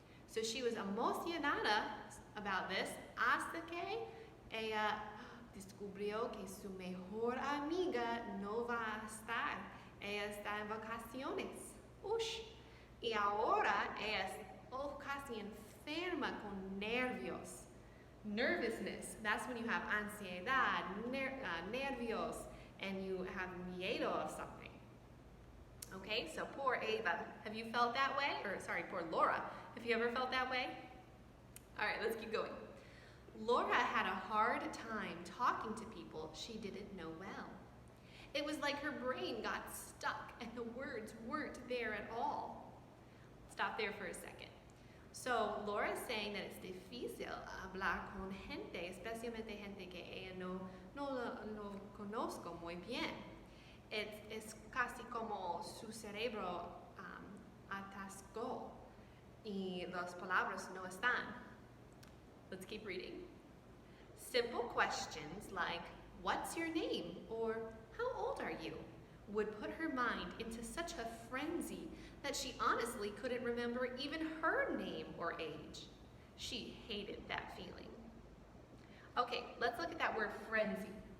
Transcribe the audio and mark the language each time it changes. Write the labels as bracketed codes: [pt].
[en] So she was [es] emocionada [en] about this [es] hasta que ella descubrió que su mejor amiga no va a estar. Ella está en vacaciones. Ush. Y ahora ella es casi enferma con nervios. [en] Nervousness, that's when you have [es] ansiedad, nervios, [en] and you have miedo of something. Okay, so poor Ava. Have you felt that way? Or sorry, poor Laura. Have you ever felt that way? All right, let's keep going. Laura had a hard time talking to people she didn't know well. It was like her brain got stuck and the words weren't there at all. Stop there for a second. So Laura's saying that it's [es] difícil hablar con gente, especialmente gente que ella no conozco muy bien. Es casi como su cerebro atascó y las palabras no están. [en] Let's keep reading. Simple questions like, what's your name? Or how old are you? Would put her mind into such a frenzy that she honestly couldn't remember even her name or age. She hated that feeling. Okay, let's look at that word frenzy.